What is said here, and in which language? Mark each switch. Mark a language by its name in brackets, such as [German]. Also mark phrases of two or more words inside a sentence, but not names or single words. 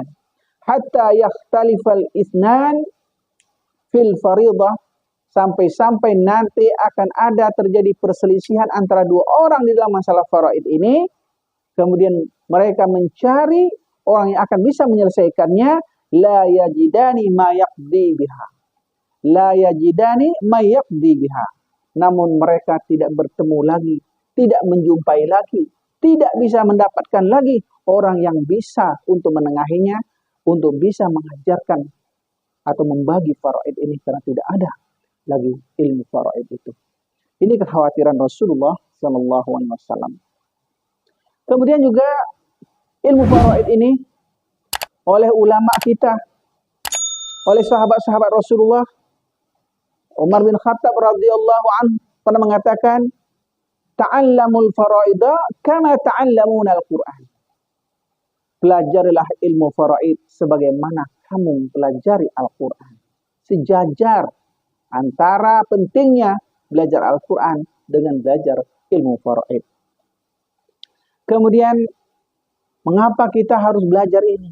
[Arabic] حتى يختلف الاثنان في الفريضة. [Indonesian] Sampai-sampai nanti akan ada terjadi perselisihan antara dua orang di dalam masalah faraid ini. Kemudian mereka mencari orang yang akan bisa menyelesaikannya. [Arabic] لا يجدان ما يقضي بها. لا يجدان ما يقضي بها. [Indonesian] Namun mereka tidak bertemu lagi. Tidak menjumpai lagi. Tidak bisa mendapatkan lagi orang yang bisa untuk menengahinya. Untuk bisa mengajarkan atau membagi faraid ini. Karena tidak ada lagi ilmu faraid itu. Ini kekhawatiran Rasulullah SAW. Kemudian juga ilmu faraid ini oleh ulama kita, oleh sahabat-sahabat Rasulullah. Umar bin Khattab [Arabic] رضي الله عنه [Indonesian] pernah mengatakan, [Arabic] تعلموا الفرائض كما تعلمون القرآن. [Indonesian] Pelajarilah ilmu faraid sebagaimana kamu mempelajari Al-Qur'an. Sejajar antara pentingnya belajar Al-Quran dengan belajar ilmu faraid. Kemudian, mengapa kita harus belajar ini?